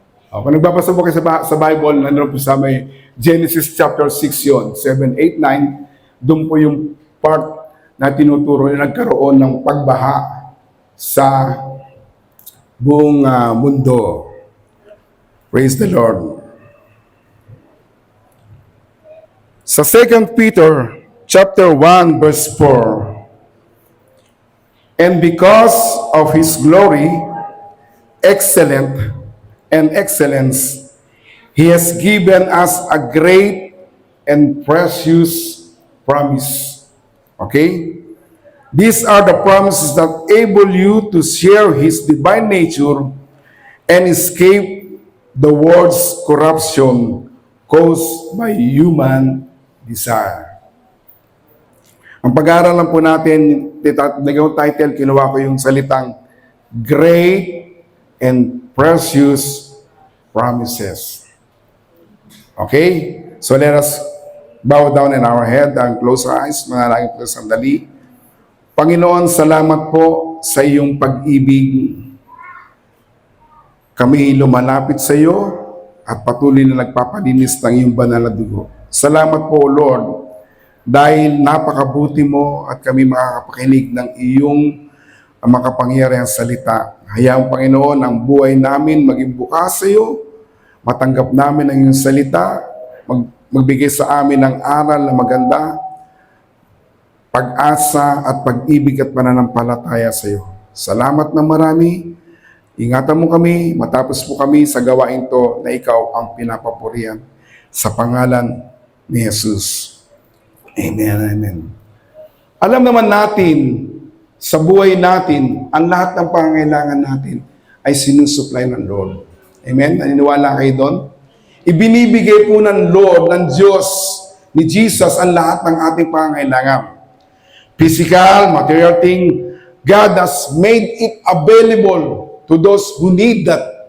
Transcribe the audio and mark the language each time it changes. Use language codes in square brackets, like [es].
[tl] Kung nagbabasa po kayo sa Bible, nandun po sa may Genesis chapter 6 yun, 7, 8, 9, doon po yung part na tinuturo na nagkaroon ng pagbaha sa buong mundo. [en] Praise the Lord. Sa 2 Peter chapter 1 verse 4, and because of His glory, excellent and excellence, He has given us a great and precious promise. Okay? These are the promises that enable you to share His divine nature and escape the world's corruption caused by human desire. [tl] Ang pag-aaralan po natin, nagawang title, kinuha ko yung salitang [en] Great and Precious Promises. [tl] Okay? [en] So let us bow down in our head and close our eyes. [tl] Manalangin po sandali. Panginoon, salamat po sa iyong pag-ibig. Kami lumalapit sa iyo at patuloy na nagpapalinis ng iyong banal na dugo. Salamat po, Lord, dahil napakabuti mo at kami makakapakinig ng iyong makapangyarihang salita. Hayaan, Panginoon, ang buhay namin maging bukas sa iyo, matanggap namin ang iyong salita, magbigay sa amin ng aral na maganda, pag-asa at pag-ibig at pananampalataya sa iyo. Salamat na marami. Ingatan mo kami, matapos po kami sa gawain to na ikaw ang pinapapurihan. Sa pangalan ni Jesus. Amen, amen. Alam naman natin, sa buhay natin, ang lahat ng pangangailangan natin ay sinusupply ng Lord. Amen? Naniniwala kayo doon? Ibinibigay po ng Lord, ng Diyos, ni Jesus, ang lahat ng ating pangangailangan. [en] Physical, material thing, God has made it available to those who need that.